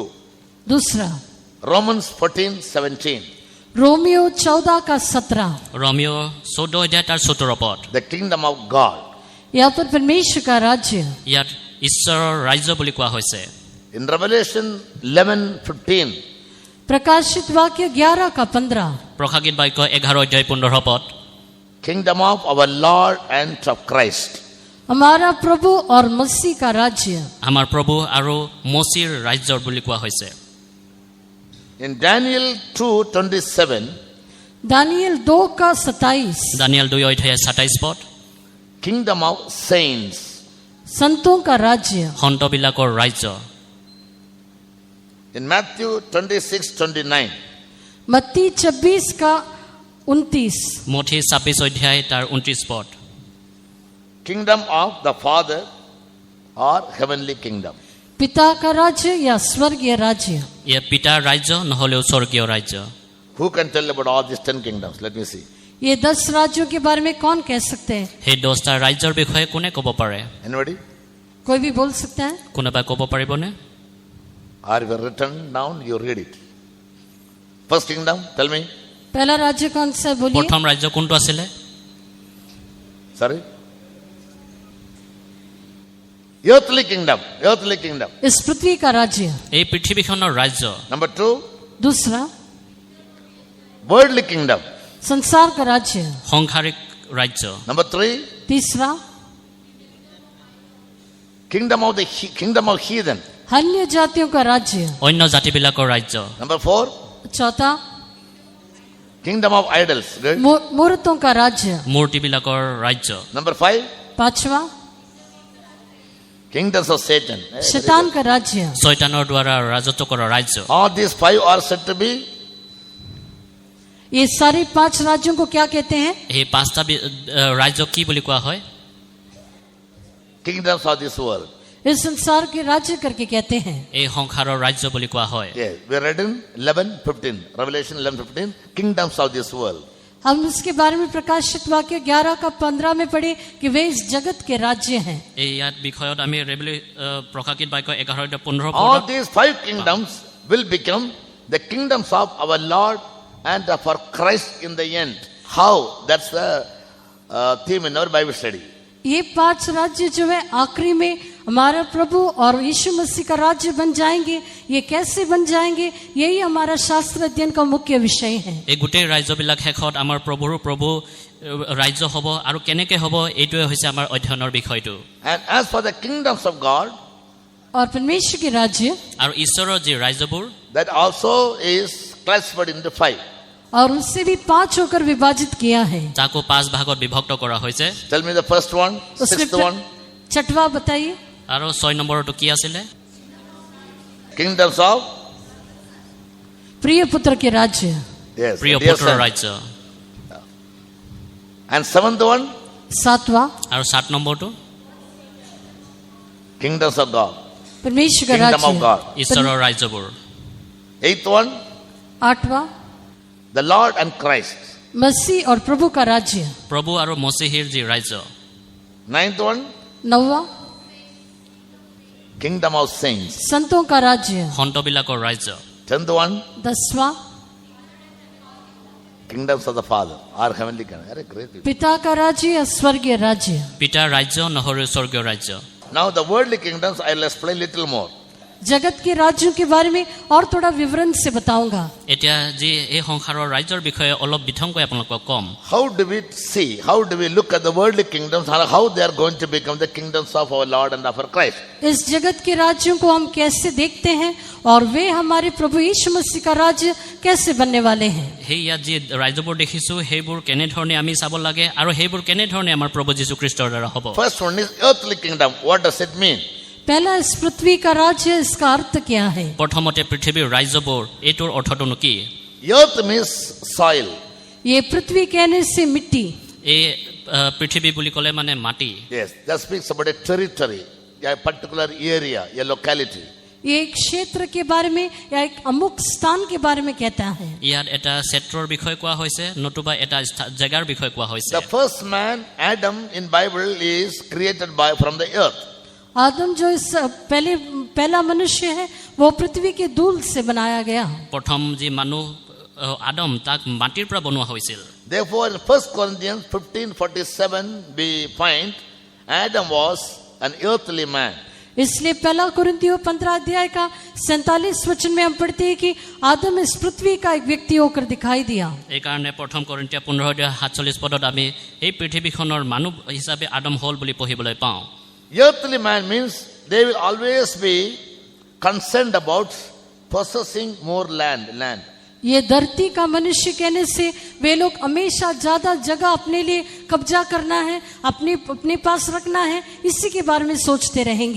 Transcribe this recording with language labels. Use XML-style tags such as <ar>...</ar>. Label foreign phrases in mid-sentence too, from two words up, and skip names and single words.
<hi>दूसरा</hi> <en>Romans 14:17.</en> <hi>रोमियो 14 का 17</hi> <as>ৰমিঅ 14 অধ্যায় তাৰ 17 পদ</as> <en>The kingdom of God.</en> <hi>यहाँ पर परमेश्वर का राज्य</hi> <as>ইয়াত ঈশ্বৰৰ ৰাজ্য বুলি কোৱা হৈছে</as> <en>In Revelation 11:15,</en> <hi>प्रकाशित वाक्य 11 का 15</hi> <as>প্ৰকাশিত বাক্য 11 অধ্যায় 15 পদ</as> <en>kingdom of our Lord and of Christ.</en> <hi>हमारा प्रभु और मसीह का राज्य</hi> <as>আমাৰ প্ৰভু আৰু মसीৰ ৰাজ্যৰ বুলি কোৱা হৈছে</as> <en>In Daniel 2:27,</en> <hi>दानियल 2 का 27</hi> <as>দানিয়েল 2 অধ্যায় 27 পদ</as> <en>kingdom of saints.</en> <hi>संतों का राज्य</hi> <as>সন্তবিলাকৰ ৰাজ্য</as> <en>In Matthew 26:29,</en> <hi>मत्ती 26 का 29</hi> <as>মঠি 26 অধ্যায় তাৰ 29 পদ</as> <en>kingdom of the Father or heavenly kingdom.</en> <hi>पिता का राज्य या स्वर्गीय राज्य</hi> <as>ইয়ে পিতাৰ ৰাজ্য নহ'লেও স্বৰ্গীয় ৰাজ্য</as> <en>Who can tell about all these 10 kingdoms? Let me see.</en> <hi>ये 10 राज्यों के बारे में कौन कह सकते हैं?</hi> <as>সেই 10টা ৰাজ্যৰ বিষয়ে কোনে ক'ব পাৰে?</as> <en>Anybody?</en> <hi>कोई भी बोल सकता है?</hi> <as>কোনোবাই ক'ব পাৰিবনে?</as> <en>Or if you written down, you read it. First kingdom, tell me.</en> <hi>पहला राज्य कौन सा है? बोलिए।</hi> <as>প্ৰথম ৰাজ্য কোনটো আছিলে?</as> <en>Sorry? Earthly kingdom. Earthly kingdom.</en> <hi>इस पृथ्वी का राज्य।</hi> <as>এই পৃথিৱীখনৰ ৰাজ্য।</as> <en>Number 2,</en> <hi>दूसरा</hi> <en>worldly kingdom.</en> <hi>संसार का राज्य।</hi> <as>সংসাৰিক ৰাজ্য।</as> <en>Number 3,</en> <hi>तीसरा</hi> <en>kingdom of heathen.</en> <hi>अन्य जातियों का राज्य।</hi> <as>অন্য জাতিবিলাকৰ ৰাজ্য।</as> <en>Number 4,</en> <hi>चौथा</hi> <en>kingdom of idols. Good.</en> <hi>मूर्तों का राज्य।</hi> <as>মূৰ্তিবিলাকৰ ৰাজ্য।</as> <en>Number 5,</en> <hi>पांचवा</hi> <en>kingdoms of Satan.</en> <hi>शैतान का राज्य।</hi> <as>শয়তানৰ দ্বাৰা ৰাজত্ব কৰা ৰাজ্য।</as> <en>All these 5 are said to be</en> <hi>ये सारे 5 राज्यों को क्या कहते हैं?</hi> <as>এই পাঁচটা ৰাজ্যক কি বুলি কোৱা হয়?</as> <en>kingdoms of this world.</en> <hi>इस संसार के राज्य करके कहते हैं।</hi> <as>এই সংসাৰৰ ৰাজ্য বুলি কোৱা হয়।</as> <en>Yes, we read in 11:15, Revelation 11:15, kingdoms of this world.</en> <hi>हम इसके बारे में प्रकाशित वाक्य 11 का 15 में पढ़े कि वे इस जगत के राज्य हैं।</hi> <as>এই ইয়াত বিষয়ত আমি প্ৰকাশিত বাক্য 11:15</as> <en>All these 5 kingdoms will become the kingdoms of our Lord and for Christ in the end. How? That's the theme in our Bible study.</en> <hi>ये 5 राज्य जो है आखिरी में हमारा प्रभु और यीशु मसीह का राज्य बन जाएंगे। ये कैसे बन जाएंगे? यही हमारा शास्त्र अध्ययन का मुख्य विषय है।</hi> <as>এই গোটেই ৰাজ্যবিলাক শেষত আমাৰ প্ৰভুৰ প্ৰভু ৰাজ্য হ'ব আৰু কেনেকৈ হ'ব এইটোৱে হৈছে আমাৰ অধ্যয়নৰ বিষয়টো।</as> <en>And as for the kingdoms of God,</en> <hi>और परमेश्वर के राज्य</hi> <as>আৰু ঈশ্বৰৰ যি ৰাজ্যবোৰ</as> <en>that also is classified into 5.</en> <hi>और उससे भी 5 होकर विभाजित किया है।</hi> <as>তাকো 5 ভাগত বিভক্ত কৰা হৈছে।</as> <en>Tell me the first one,</en> <hi>उसमें</hi> <en>6th one.</en> <hi>छठवा बताइए।</hi> <as>আৰু 6 নম্বৰটো কি আছিলে?</as> <en>Kingdoms of</en> <hi>प्रिय पुत्र के राज्य।</hi> <en>yes,</en> <as>প্ৰিয়</as> <en>dear</en> <as>পুত্ৰৰ</as> <en>son.</en> <as>ৰাজ্য।</as> <en>And 7th one,</en> <hi>7वां</hi> <as>আৰু 7 নম্বৰটো</as> <en>kingdoms of God.</en> <hi>परमेश्वर का</hi> <en>Kingdom of</en> <hi>राज्य।</hi> <en>God.</en> <as>ঈশ্বৰৰ ৰাজ্যবোৰ।</as> <en>8th one,</en> <hi>8वां</hi> <en>the Lord and Christ.</en> <hi>मसीह और प्रभु का राज्य।</hi> <as>প্ৰভু আৰু মसीহৰ যি ৰাজ্য।</as> <en>9th one,</en> <hi>9वां</hi> <en>kingdom of saints.</en> <hi>संतों का राज्य।</hi> <as>সন্তবিলাকৰ ৰাজ্য।</as> <en>10th one,</en> <hi>10वां</hi> <en>kingdoms of the Father, our heavenly kingdom. Very great people.</en> <hi>पिता का राज्य या स्वर्गीय राज्य।</hi> <as>পিতাৰ ৰাজ্য নহৰু স্বৰ্গীয় ৰাজ্য।</as> <en>Now the worldly kingdoms I will explain little more.</en> <hi>जगत के राज्यों के बारे में और थोड़ा विवरण से बताऊंगा।</hi> <as>এতিয়া যি এই সংসাৰৰ ৰাজ্যৰ বিষয়ে অলপ বিথংকৈ আপোনালোকক কম।</as> <en>How do we see, how do we look at the worldly kingdoms, how they are going to become the kingdoms of our Lord and of our Christ?</en> <hi>इस जगत के राज्यों को हम कैसे देखते हैं और वे हमारे प्रभु यीशु मसीह का राज्य कैसे बनने वाले हैं?</hi> <as>সেই ইয়াত যি ৰাজ্যবোৰ দেখিছো সেইবোৰ কেনেধৰণে আমি চাব লাগে আৰু সেইবোৰ কেনেধৰণে আমাৰ প্ৰভু যীশুখ্ৰীষ্টৰ দ্বাৰা হ'ব।</as> <en>First one is earthly kingdom. What does it mean?</en> <hi>पहला इस पृथ्वी का राज्य, इसका अर्थ क्या है?</hi> <as>প্ৰথমতে পৃথিৱীৰ ৰাজ্যবোৰ এইটোৰ অৰ্থটোনো কি?</as> <en>Earth means soil.</en> <hi>ये पृथ्वी कहने से मिट्टी।</hi> <as>এই পৃথিৱী বুলি ক'লে মানে মাটি।</as> <en>Yes, that speaks about a territory, a particular area, a locality.</en> <hi>ये एक क्षेत्र के बारे में या एक अमुक स्थान के बारे में कहता है।</hi> <as>ইয়াত এটা ক্ষেত্ৰৰ বিষয়ে কোৱা হৈছে নতুবা এটা জেগাৰ বিষয়ে কোৱা হৈছে।</as> <en>The first man, Adam, in Bible is created from the earth.</en> <hi>आदम जो इस पहला मनुष्य है वो पृथ्वी के धूल से बनाया गया।</hi> <as>প্ৰথম যি মানুহ আদম তাক মাটিৰ পৰা বনোৱা হৈছিল।</as> <en>Therefore, in 1 Corinthians 15:47 we find Adam was an earthly man.</en> <hi>इसलिए पहला कुरिन्थियों 15 अध्याय का 47 वचन में हम पढ़ते हैं कि आदम इस पृथ्वी का एक व्यक्ति होकर दिखाई दिया।</hi> <as>এইকাৰণে প্ৰথম কৰিন্থিয়া 15:47 পদত আমি এই পৃথিৱীখনৰ মানুহ হিচাপে আদম হ'ল বুলি পঢ়িবলৈ পাওঁ।</as> <en>Earthly man means they will always be concerned about possessing more land.</en> <hi>ये धरती का मनुष्य कहने से वे लोग हमेशा ज्यादा जगह अपने लिए कब्जा करना है, अपने पास रखना है, इसी के बारे में सोचते रहेंगे।</hi>